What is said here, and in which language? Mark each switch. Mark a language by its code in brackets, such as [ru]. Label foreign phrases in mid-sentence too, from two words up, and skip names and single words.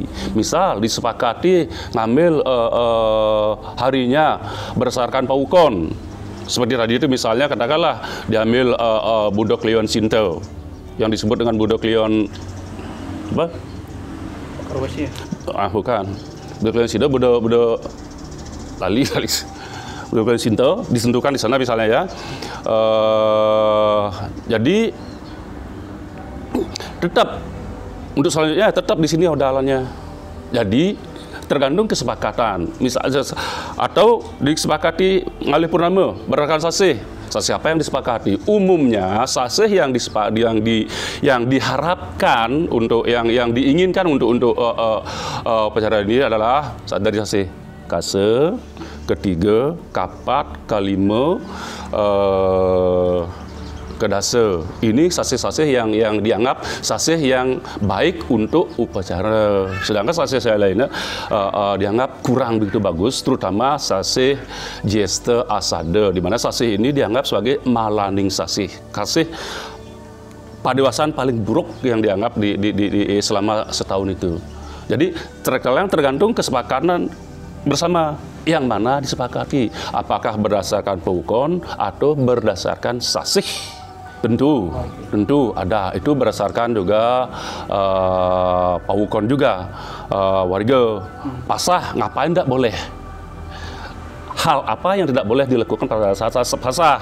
[id] Misal disepakati ngambil harinya berdasarkan paukon. Seperti tadi itu misalnya katakanlah diambil Budok Leon Sinto, yang disebut dengan Budok Leon apa? Bukan. Budok Leon Sinto, Budok lali. Budok Leon Sinto disentuhkan di sana misalnya ya. Jadi tetap untuk selanjutnya tetap di sini odalannya. Jadi tergantung kesepakatan, misalnya atau disepakati ngalih purnama berdasarkan sasih. Sasih apa yang disepakati? Umumnya sasih yang diharapkan untuk yang diinginkan untuk upacara ini adalah dari sasih kase, ketiga, kapat, kalima, kedase. Ini sasih-sasih yang dianggap sasih yang baik untuk upacara. Sedangkan sasih lainnya dianggap kurang begitu bagus, terutama sasih Jesta Asada, di mana sasih ini dianggap sebagai [ban] malaning sasih. [id] Sasih padewasaan paling buruk yang dianggap di selama setahun itu. Jadi tergantung kesepakatan bersama yang mana disepakati, apakah berdasarkan paukon atau berdasarkan sasih. Tentu ada, itu berdasarkan juga paukon juga, warga pasah ngapain tidak boleh, hal apa yang tidak boleh dilakukan pada saat pasah.